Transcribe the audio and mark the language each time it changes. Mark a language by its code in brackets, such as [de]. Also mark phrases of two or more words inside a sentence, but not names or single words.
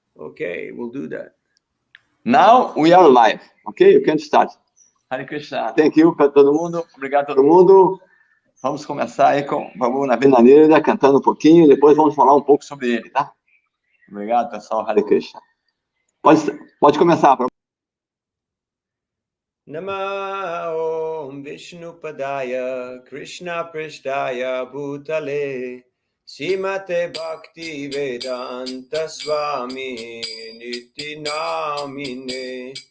[en] Okay, we'll do that. Now we are live. Okay, you can start. [sa] हरे कृष्ण. [en] Thank you [pt] para todo mundo. Obrigado a todo mundo. Vamos começar aí com o Navina Nirada cantando um pouquinho e depois vamos falar um pouco sobre ele, tá? Obrigado, pessoal. [sa] हरे कृष्ण. [pt] Pode começar. [sa] नम ॐ विष्णु पादाय कृष्ण प्रेष्ठाय भूतले श्रीमते भक्ति वेदान्त स्वामि इति नामिने